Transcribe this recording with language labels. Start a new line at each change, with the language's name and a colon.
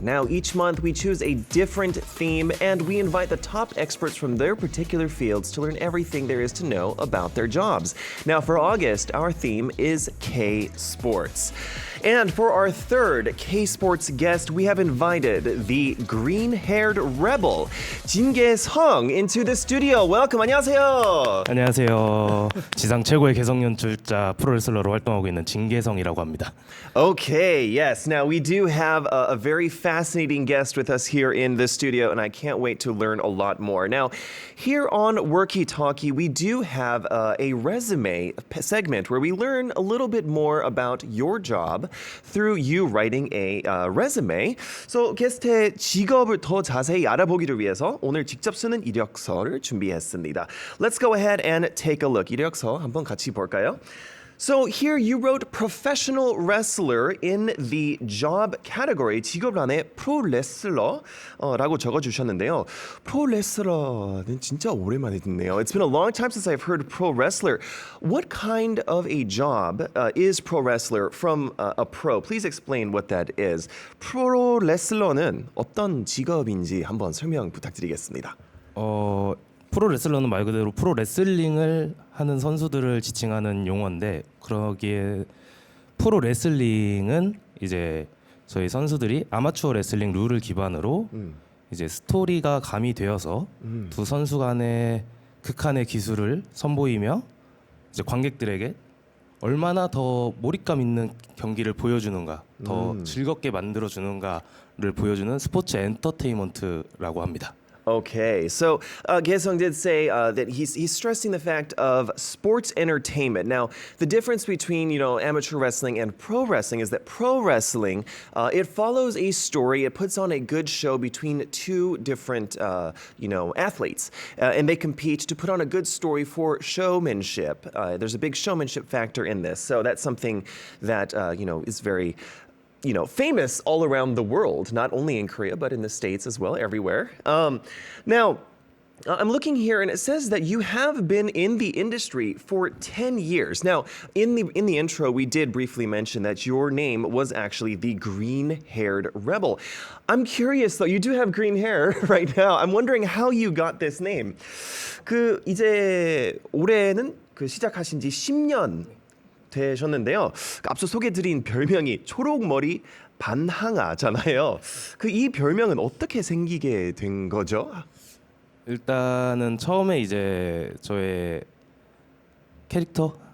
English: Now, each month we choose a different theme and we invite the top experts from their particular fields to learn everything there is to know about their jobs. Now, for August, our theme is K-Sports. And for our third K-Sports guest, we have invited the green-haired rebel, 진계성, into the studio. Welcome,
Korean: 안녕하세요. 안녕하세요. 지상 최고의 개성 연출자 프로레슬러로 활동하고 있는 진계성이라고 합니다.
English: Okay, yes. Now, we do have a very fascinating guest with us here in the studio, and I can't wait to learn a lot more. Now, here on Workie Talkie, we do have a resume segment where we learn a little bit more about your job through you writing a resume.
Korean: So, 게스트의 직업을 더 자세히 알아보기를 위해서 오늘 직접 쓰는 이력서를 준비했습니다.
English: Let's go ahead and take a look.
Korean: 이력서 한번 같이 볼까요?
English: So here you wrote professional wrestler in the job category.
Korean: 직업란에 프로레슬러라고 적어주셨는데요. 프로레슬러는 진짜 오랜만에 듣네요.
English: It's been a long time since I've heard pro wrestler. What kind of a job is pro wrestler from a pro? Please explain what that is.
Korean: 프로레슬러는 어떤 직업인지 한번 설명 부탁드리겠습니다. 프로 레슬러는 말 그대로 프로 레슬링을 하는 선수들을 지칭하는 용어인데 그러기에 프로 레슬링은 이제 저희 선수들이 아마추어 레슬링 룰을 기반으로 이제 스토리가 가미되어서 두 선수 간의 극한의 기술을 선보이며 이제 관객들에게 얼마나 더 몰입감 있는 경기를 보여주는가, 더 즐겁게 만들어 주는가를 보여주는 스포츠 엔터테인먼트라고 합니다.
English: Okay, so Gaesung did say that he's stressing the fact of sports entertainment. Now, the difference between amateur wrestling and pro wrestling is that pro wrestling it follows a story. It puts on a good show between two different athletes, and they compete to put on a good story for showmanship. There's a big showmanship factor in this, so that's something that is very famous all around the world, not only in Korea, but in the States as well, everywhere. Now, I'm looking here, and it says that you have been in the industry for 10 years. Now, in the intro, we did briefly mention that your name was actually the green-haired rebel. I'm curious, though. You do have green hair right now. I'm wondering how you got this name.
Korean: 이제 올해는 시작하신 지 10년 되셨는데요. 앞서 소개드린 별명이 초록머리 반항아잖아요. 이 별명은 어떻게 생기게 된 거죠? 일단은 처음에 이제 저의 캐릭터를